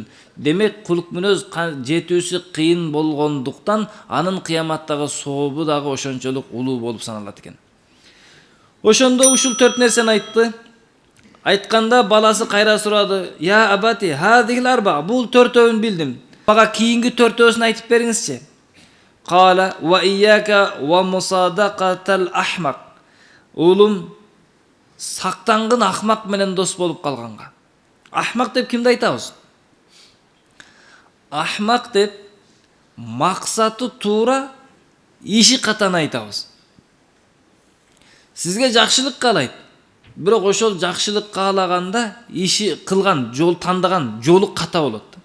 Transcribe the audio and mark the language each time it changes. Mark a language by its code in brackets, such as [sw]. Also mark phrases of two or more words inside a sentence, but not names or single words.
[ky] Демек кулк мүнөз жетүүсү кыйын болгондуктан анын кыяматтагы сообу дагы ошончолук улуу болуп саналат экен. Ошондо ушул 4 нерсени айтты. Айтканда баласы кайра сурады. [ar] يا أبتي هذه الأربع, [ky] бул 4-өвүн билдим. Мага кийинки 4-өвүсүн айтып бериңизчи. [ar] قال وإياك ومصادقة الأحمق. [ky] Улум, сактангын ахмак менен дос болуп калганга. Ахмак деп кимди айтабыз? Ахмак деп максаты туура, иши катан айтабыз. Сизге жакшылык каалайт. Бирок ошол жакшылык каалаганда иши кылган, жол тандаган жолу ката болот.